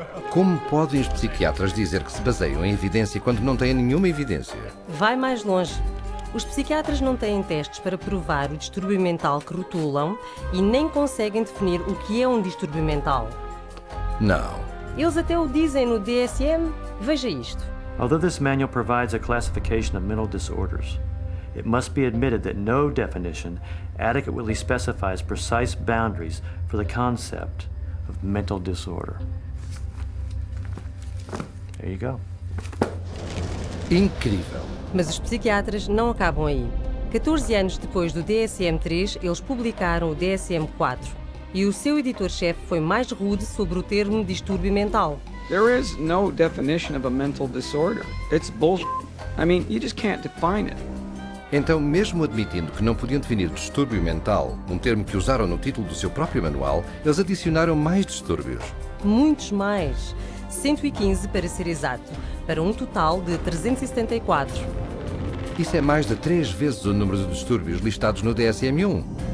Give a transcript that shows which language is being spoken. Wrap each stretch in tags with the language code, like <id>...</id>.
<pt>Como podem os psiquiatras dizer que se baseiam em evidência quando não têm nenhuma evidência? Vai mais longe. Os psiquiatras não têm testes para provar o distúrbio mental que rotulam e nem conseguem definir o que é um distúrbio mental. Não. Eles até o dizem no DSM. Veja isto.</pt> <en>Although this manual provides a classification of mental disorders, it must be admitted that no definition adequately specifies precise boundaries for the concept of mental disorder. There you go.</en> <pt>Incrível. Mas os psiquiatras não acabam aí. 14 anos depois do DSM-3, eles publicaram o DSM-4. E o seu editor-chefe foi mais rude sobre o termo distúrbio mental.</pt> <en>There is no definition of a mental disorder. It's bullshit. I mean, you just can't define it.</en> <pt>Então, mesmo admitindo que não podiam definir distúrbio mental, um termo que usaram no título do seu próprio manual, eles adicionaram mais distúrbios. Muitos mais. 115 para ser exato, para um total de 374. Isso é mais de 3 vezes o número de distúrbios listados no DSM-1.</pt>